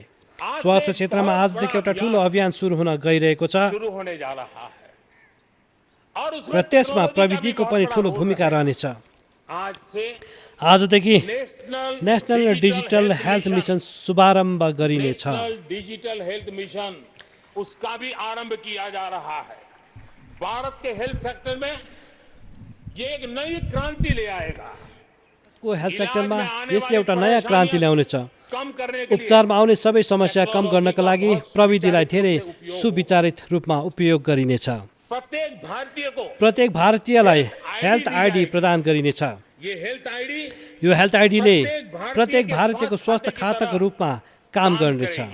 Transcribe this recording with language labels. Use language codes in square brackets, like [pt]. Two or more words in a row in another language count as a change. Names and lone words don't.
[ne] स्वास्थ्य क्षेत्रमा आजदेखि एउटा ठुलो अभियान सुरु हुन गइरहेको छ र त्यसमा प्रविधिको पनि ठुलो भूमिका रहनेछ। आजदेखि नेशनल डिजिटल हेल्थ मिशन शुभारम्भ गरिनेछ। [hi] डिजिटल हेल्थ मिशन उसका भी आरंभ किया जा रहा है। भारत के [en] health sector [hi] में ये एक नई क्रांति ले आएगा। [ne] को [en] health sector [ne] यसले एउटा नयाँ क्रान्ति ल्याउनेछ। [hi] कम करने के लिए [ne] उपचारमा आउने सबै समस्या कम गर्नका लागि प्रविधिलाई धेरै सुविचारित रूपमा उपयोग गरिनेछ। प्रत्येक भारतीयलाई [en] health ID [ne] प्रदान गरिनेछ। यो [en] health ID [ne] प्रत्येक भारतीयको स्वास्थ्य खाताको रूपमा काम गर्नेछ।